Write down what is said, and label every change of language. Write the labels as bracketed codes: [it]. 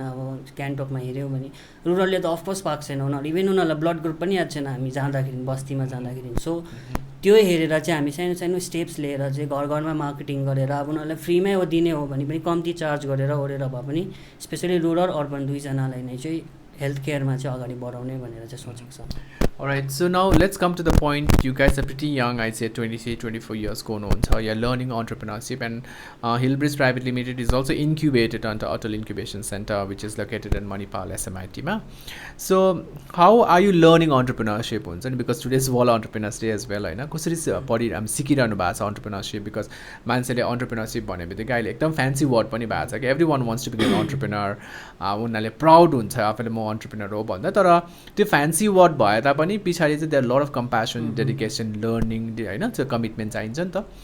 [ne] अब गान्तोकमा हेऱ्यौँ भने रुरलले त अफकोर्स पाएको छैन, उनीहरू इभन उनीहरूलाई ब्लड ग्रुप पनि याद छैन हामी जाँदाखेरि, बस्तीमा जाँदाखेरि। सो त्यो हेरेर चाहिँ हामी सानो सानो स्टेप्स लिएर चाहिँ घर घरमा मार्केटिङ गरेर अब उनीहरूलाई फ्रीमै दिने हो भने पनि कम्ती चार्ज गरेर ओरेर भए पनि स्पेसली रुरल अर्बन दुईजनालाई नै चाहिँ हेल्थ केयरमा चाहिँ अगाडि बढाउने भनेर चाहिँ सोचेको छ। [en] Alright, so now let's come to the point. You guys are pretty young, I'd say 23, 24 years going on. So you're learning entrepreneurship, and Hillbridge Private Limited is also incubated under Atal Incubation Center, which is located in Manipal, SMIT. So how are you learning entrepreneurship? Because today's World Entrepreneurs Day as well. [ne] I'm सिकिरहनु भएको छ entrepreneurship, because मान्छेले entrepreneurship भने बित्तिकै अहिले एकदम fancy word पनि भएको छ कि [en] everyone wants to be an entrepreneur. [ne] उनीहरूले प्राउड हुन्छ आफूले म entrepreneur हो भन्दा, तर त्यो फ्यान्सी वर्ड भए तापनि पछाडि चाहिँ [en] there lot of [ne] compassion, dedication, learning होइन, त्यो कमिटमेन्ट चाहिन्छ नि त।